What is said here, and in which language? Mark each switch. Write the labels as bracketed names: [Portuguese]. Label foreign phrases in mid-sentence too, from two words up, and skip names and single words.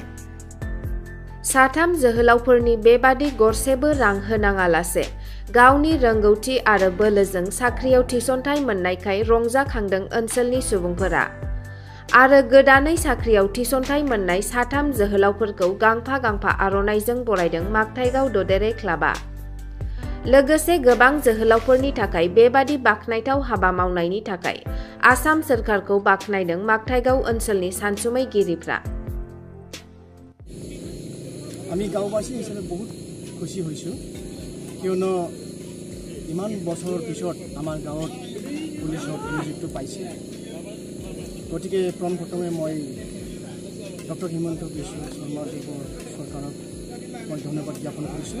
[Bodo] साथाम जोहोलावफोरनि बेबादि गरसेबो रां होनाङालासे गावनि रोंगौथि आरो बोलोजों साख्रियाव थिसनथाइ मोननायखाय रंजाखांदों ओनसोलनि सुबुंफोरा आरो गोदानै साख्रियाव थिसनथाइ मोननाय साथाम जोहोलावफोरखौ गांफा गांफा आर'नाइजों बरायदों मागथाइगाव ददेरे क्लाबा। लोगोसे गोबां जोहोलावफोरनि थाखाय बेबादि बाख्नायथाव हाबा मावनायनि थाखाय आसाम सोरखारखौ बाख्नायदों मागथाइगाव ओनसोलनि सानसुमैगिरिफ्रा। [Assamese] আমি গাঁওবাসী হিচাপে বহুত খুশি হৈছোঁ কিয়নো ইমান বছৰৰ পিছত আমাৰ গাঁৱত পুলিচত নিযুক্তি পাইছে। গতিকে প্ৰথমে মই ডক্টৰ হিমন্ত বিশ্ব শৰ্মাদেৱৰ চৰকাৰক মই ধন্যবাদ জ্ঞাপন কৰিছোঁ।